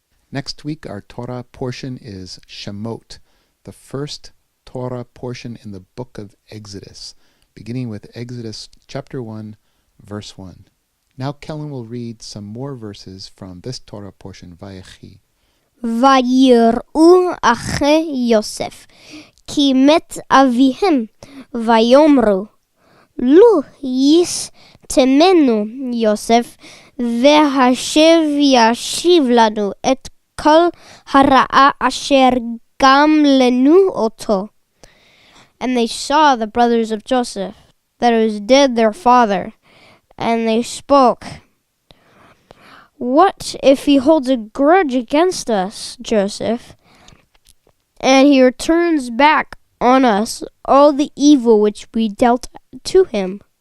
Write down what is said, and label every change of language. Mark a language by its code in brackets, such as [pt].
[en] Next week, our Torah portion is Shemot, the first Torah portion in the book of Exodus, beginning with Exodus chapter 1, verse 1. Now Kellan will read some more verses from this Torah portion, Vayechi. [he] Vayir'u ache Yosef, כי מת אביהם, ויאמרו, לו ישטמנו יוסף, והשב ישיב לנו את כל הרעה אשר גם לנו אותו. [en] And they saw the brothers of Joseph, that it was dead their father, and they spoke, what if he holds a grudge against us, Joseph? And he returns back on us all the evil which we dealt to him.